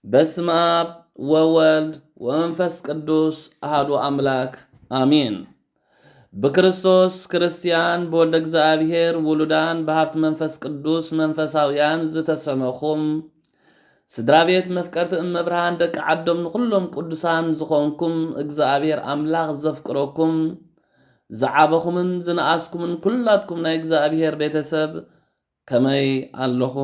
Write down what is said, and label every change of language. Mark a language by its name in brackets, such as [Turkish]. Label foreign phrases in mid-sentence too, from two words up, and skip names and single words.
[Geez] በስመ አብ ወወልድ ወመንፈስ ቅዱስ አሐዱ አምላክ አሜን። በክርስቶስ ክርስቲያን በወልደ እግዚአብሔር ውሉዳን በሀብት መንፈስ ቅዱስ መንፈሳውያን [Tigrinya] ዝተሰመኹም ስድራ ቤት መፍቀርቲ እመብርሃን ደቂ ዓዶም ንኩሎም ቅዱሳን ዝኾንኩም እግዚአብሔር አምላኽ ዘፍቅረኩም ዝዓበኹምን ዝነኣስኩምን ኩላትኩም ናይ እግዚአብሔር ቤተሰብ ከመይ ኣለኹም?